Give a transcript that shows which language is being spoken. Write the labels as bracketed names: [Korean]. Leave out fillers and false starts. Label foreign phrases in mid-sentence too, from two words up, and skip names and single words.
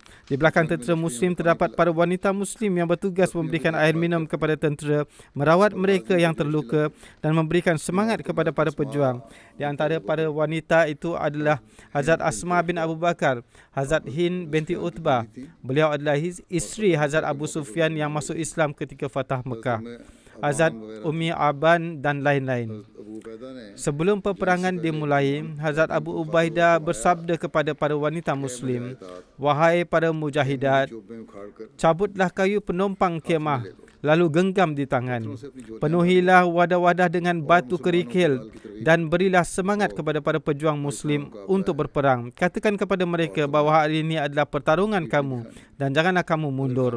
[Malay] Di belakang tentera Muslim terdapat para wanita Muslim yang bertugas memberikan air minum kepada tentera, merawat mereka yang terluka, dan memberikan semangat kepada para pejuang. Di antara para wanita itu adalah Hazrat Asma bin Abu Bakar, Hazrat Hind binti Utbah. Beliau adalah isteri Hazrat Abu Sufyan yang masuk Islam ketika Fatah Mekah, Hazrat Ummi Aban dan lain-lain. [Hindi] अबू उबैदा ने [Malay] Sebelum peperangan dimulai, Hazrat Abu Ubaidah bersabda kepada para wanita Muslim, wahai para mujahidat, [Hindi] जोबें उखाड़कर [Malay] cabutlah kayu penompang kemah, lalu genggam di tangan. Penuhilah wadah-wadah dengan batu kerikil, dan berilah semangat kepada para pejuang Muslim untuk berperang. Katakan kepada mereka bahawa hari ini adalah pertarungan kamu, dan janganlah kamu mundur.